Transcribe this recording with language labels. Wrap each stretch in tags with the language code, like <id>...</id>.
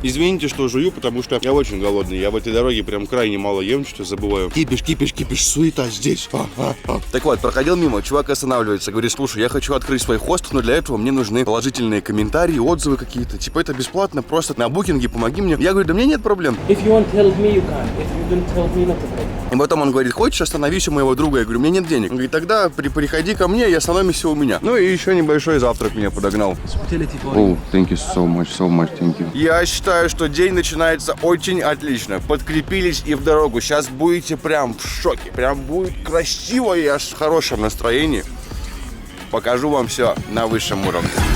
<ru>Извините, что жую, потому что я очень голодный. Я в этой дороге прям крайне мало ем, что забываю. Кипиш, кипиш, кипиш, суета здесь. Так вот, проходил мимо, чувак останавливается, говорит: слушай, я хочу открыть свой хост, но для этого мне нужны положительные комментарии, отзывы какие-то. Типа это бесплатно, просто на букинге, помоги мне. Я говорю: да мне нет проблем.</ru> <en>If you want to help me, you can. If you don't help me, not a problem.</en> <ru>И потом он говорит, хочешь, остановись у моего друга? Я говорю, у меня нет денег. Он говорит, тогда приходи ко мне и остановимся у меня. Ну и еще небольшой завтрак меня подогнал.</ru> <en>Oh, thank you so much, thank you.</en> <ru>Я считаю, что день начинается очень отлично. Подкрепились и в дорогу. Сейчас будете прям в шоке. Прям будет красиво и аж в хорошем настроении. Покажу вам все на высшем уровне.</ru>